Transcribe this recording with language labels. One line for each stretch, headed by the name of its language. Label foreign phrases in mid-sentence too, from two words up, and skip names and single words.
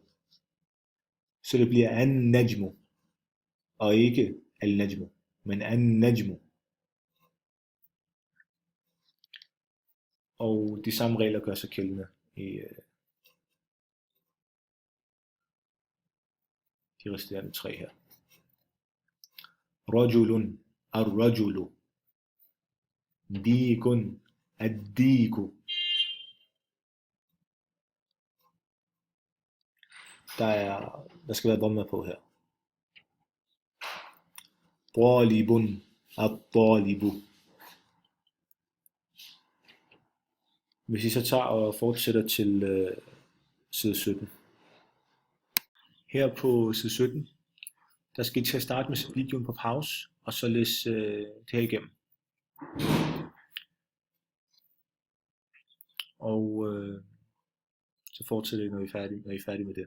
Danish: Så det bliver an-najmu, og ikke al-najmu, men an-najmu. Og de samme regler gør sig gældende i de resterende 3 her.
Arabic: رجلٌ، الرجلُ. ديكٌ، الديكُ.
Danish: Der skal være dhamma på her.
Arabic: طالب. الطالب.
Danish: Hvis I så tager og fortsætter til side 17. Her på side 17, der skal I til at starte med at sætte videoen på pause, og så læse det her igennem. Og så fortsætter I, når I er færdige med det.